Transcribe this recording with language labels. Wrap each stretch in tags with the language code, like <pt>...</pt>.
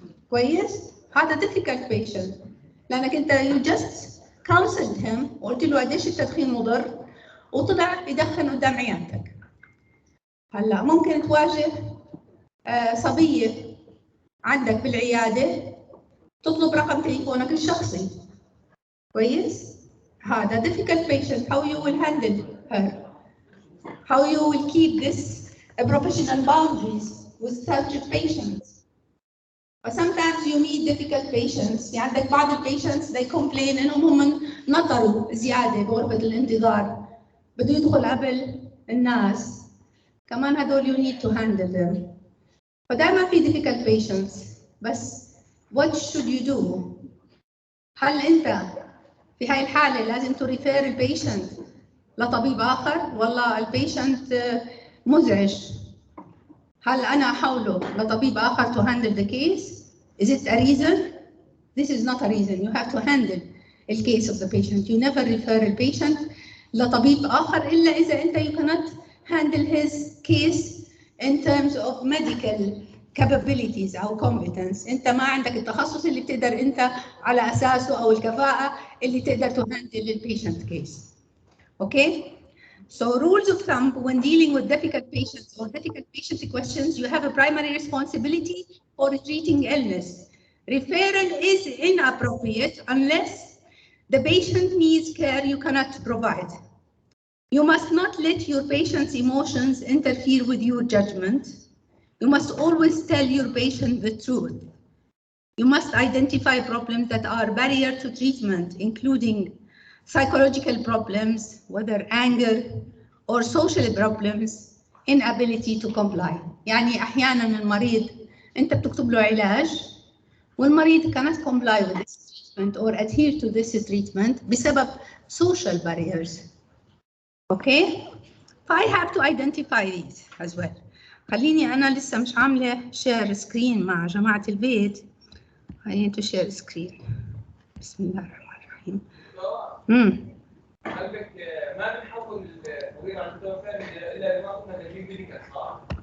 <ar>كويس؟ هذا difficult patient، لأنك أنت</ar> <en>you just counseled him</en> <ar>وقلت له قديش التدخين مضر، وطلع يدخن قدام عيادتك. هلا ممكن تواجه صبية عندك بالعيادة تطلب رقم تليفونك الشخصي. كويس؟ هذا</ar> <en>difficult patient. How you will handle her? How you will keep this professional boundaries with such patients? But sometimes you meet difficult patients.</en> <ar>يعني عندك بعض البيشنتس</ar> <en>they complain</en> <ar>إنهم هم نطروا زيادة بغرفة الانتظار، بده يدخل قبل الناس. كمان هدول</ar> <en>you need to handle them.</en> <ar>فدائما في</ar> <en>difficult patients.</en> <ar>بس</ar> <en>what should you do؟</en> <ar>هل أنت في هاي الحالة لازم</ar> <en>to refer</en> <ar>البيشنت لطبيب آخر، والله البيشنت مزعج؟ هل أنا أحوله لطبيب آخر</ar> <en>to handle the case؟ Is it a reason? This is not a reason. You have to handle the case of the patient. You never refer the patient</en> <ar>لطبيب آخر إلا إذا أنت</ar> <en>you cannot handle his case in terms of medical capabilities</en> <ar>أو</ar> <en>competence.</en> <ar>أنت ما عندك التخصص اللي بتقدر أنت على أساسه أو الكفاءة اللي تقدر</ar> <en>to handle the patient case. Okay? So rules of thumb when dealing with difficult patients or difficult patient questions, you have a primary responsibility for treating illness. Referral is inappropriate unless the patient needs care you cannot provide. You must not let your patient's emotions interfere with your judgment. You must always tell your patient the truth. You must identify problems that are barrier to treatment, including psychological problems, whether anger or social problems, inability to comply.</en> <ar>يعني أحياناً المريض أنت بتكتب له علاج والمريض</ar> <en>cannot comply with this treatment</en> <ar>or adhere to this treatment بسبب social barriers.</ar> <en>Okay? I have to identify these as well.</en> <ar>خليني أنا لسه مش عاملة share screen مع جماعة البيت.</ar> <en>I need to share screen.</en> <ar>بسم الله الرحمن الرحيم. قلبك ما بنحول الطبيب عن الدكتور الا اذا ما كنا جايبين ميديكال صح؟</ar>